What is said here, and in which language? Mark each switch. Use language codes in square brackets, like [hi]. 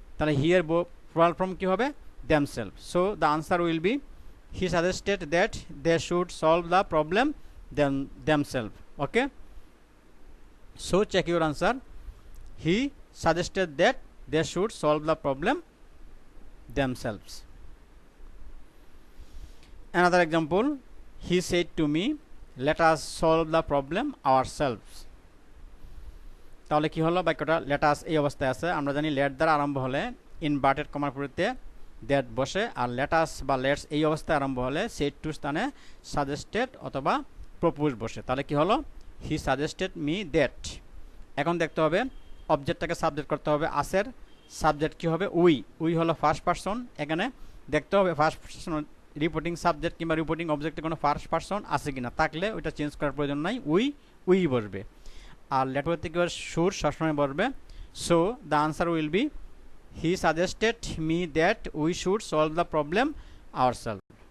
[en] তাহলে here plural form [bn] কী হবে [en] Themselves. So the answer will be he suggested that they should solve the problem themselves. Okay, so check your answer, he suggested that they should solve the problem themselves. Another example, he said to me let us solve the problem ourselves. [bn] তাহলে কি হলো বাক্যটা let us এই অবস্থায় আছে, আমরা জানি let দ্বারা আরম্ভ হলে ইনভার্টেড কমার পরিবর্তে that বসে, আর let us বা let's এই অবস্থায় আরম্ভ হলে said to স্থানে suggested অথবা proposed বসে। তাহলে কি হলো [en] he suggested me that। [bn] এখন দেখতে হবে অবজেক্টটাকে সাবজেক্ট করতে হবে, আসের সাবজেক্ট কী হবে উই, উই হলো ফার্স্ট পারসন। এখানে দেখতে হবে ফার্স্ট পারসন রিপোর্টিং সাবজেক্ট কিংবা রিপোর্টিং অবজেক্টে কোনো ফার্স্ট পারসন আছে কিনা, থাকলে ওইটা চেঞ্জ করার প্রয়োজন নাই, উই বসবে। আর লেটার থেকে শুড সবসময় বসবে। [en] So the answer will be he suggested me that we should solve the problem ourself.